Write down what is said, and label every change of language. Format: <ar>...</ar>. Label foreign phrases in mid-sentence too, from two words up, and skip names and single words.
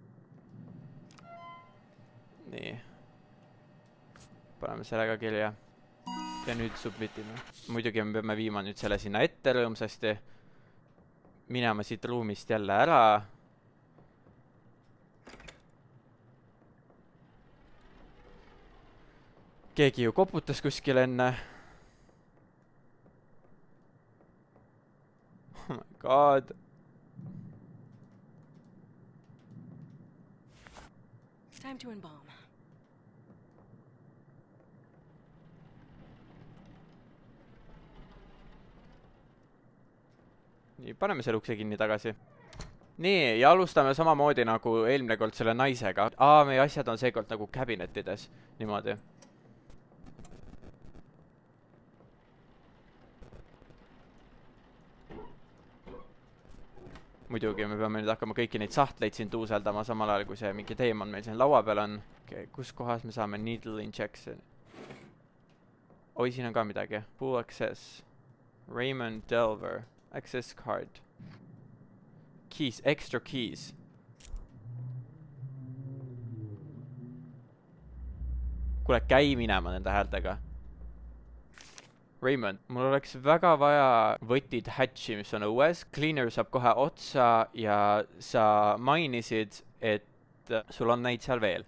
<et>Nii. Paneme selle ka kirja. ja nüüd submitime. Muidugi me peame viima nüüd selle sinna ette rõõmsasti. Minema siit ruumist jälle ära. Keegi ju koputas kuskil enne.</et> <en>Oh my god. Time to embalm.</en> <et>Nii, paneme selle ukse kinni tagasi. Nii, ja alustame samamoodi nagu eelmine kord selle naisega. Meie asjad on seekord nagu kabinettides. Niimoodi. Muidugi me peame nüüd hakkama kõiki neid sahtleid siin tuuseldama samal ajal, kui see mingi teemon meil siin laua peal on. Okay, kus kohas me saame</et> <en>needle injection?</en> <et>Oi, siin on ka midagi.</et> <en>Full access. Raymond Delver. Access card. Keys, extra keys.</en> <et>Kuule, käi minema nende häältega. Raymond, mul oleks väga vaja võtid hatchi, mis on õues. Cleaner saab kohe otsa ja sa mainisid, et sul on neid seal veel.</et>